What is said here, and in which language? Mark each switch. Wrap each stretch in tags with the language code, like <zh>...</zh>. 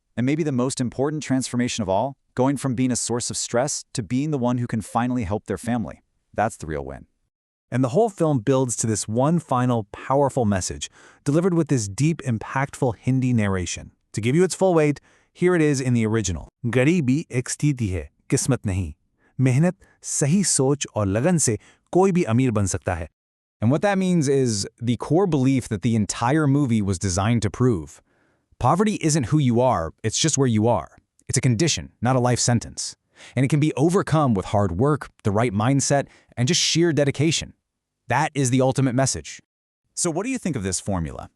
<en>And maybe the most important transformation of all, going from being a source of stress to being the one who can finally help their family. That's the real win. And the whole film builds to this one final, powerful message, delivered with this deep, impactful Hindi narration. To give you its full weight, here it is in the original.</en> <hi>गरीबी एक स्थिति है, किस्मत नहीं. मेहनत, सही सोच और लगन से कोई भी अमीर बन सकता है.</hi> <en>And what that means is the core belief that the entire movie was designed to prove. Poverty isn't who you are, it's just where you are. It's a condition, not a life sentence. And it can be overcome with hard work, the right mindset, and just sheer dedication. That is the ultimate message. So what do you think of this formula?</en>